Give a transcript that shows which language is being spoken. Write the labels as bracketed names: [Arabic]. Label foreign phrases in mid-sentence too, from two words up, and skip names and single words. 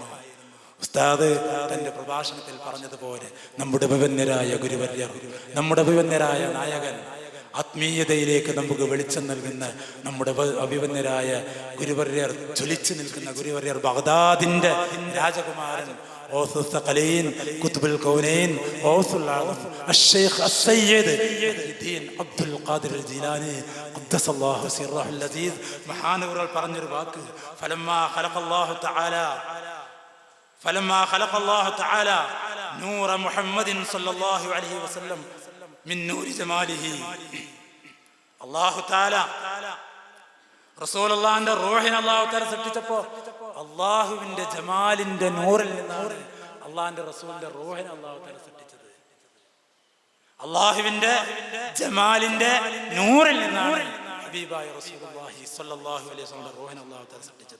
[Malayalam] ഉസ്താദ് തന്റെ പ്രഭാഷണത്തിൽ പറഞ്ഞതുപോലെ നമ്മുടെ അഭിവന്യരായ ഗുരുവര്യർ, നമ്മുടെ അഭിവന്യരായ നായകൻ, ആത്മീയതയിലേക്ക് നമുക്ക് വെളിച്ചം നൽകുന്ന നമ്മുടെ അഭിവന്യരായ ഗുരുവര്യർ, ജ്വലിച്ചു നിൽക്കുന്ന ഗുരുവര്യർ, ബഗ്ദാദിന്റെ രാജകുമാരൻ, [Arabic] غوث الثقلين قطب الكونين غوث العظم الشيخ السيد الدين عبد القادر الجيلاني قدس الله سره اللذيذ [Malayalam] മഹാനവറുകൾ പറഞ്ഞൊരു വാക്ക്, [Arabic] فلما خلق الله تعالى نور محمد صلى الله عليه وسلم من نور جماله. الله تعالى [Malayalam] റസൂലുള്ളാഹിന്റെ റൂഹിനെ [Arabic] الله تعالى [Malayalam] സൃഷ്ടിച്ചപ്പോൾ അള്ളാഹുവിന്റെ ജമാലിന്റെ നൂറിൽ നിന്നാണ് അള്ളാഹിന്റെ റസൂലിന്റെ റൂഹിനെ [Arabic] الله تعالى [Malayalam] സൃഷ്ടിച്ചത്. അള്ളാഹുവിന്റെ ജമാലിന്റെ നൂറിൽ നിന്നാണ് ഹബീബായ [Arabic] رسول الله صلى الله عليه وسلم [Malayalam] റൂഹിനെ [Arabic] الله تعالى [Malayalam] സൃഷ്ടിച്ചത്.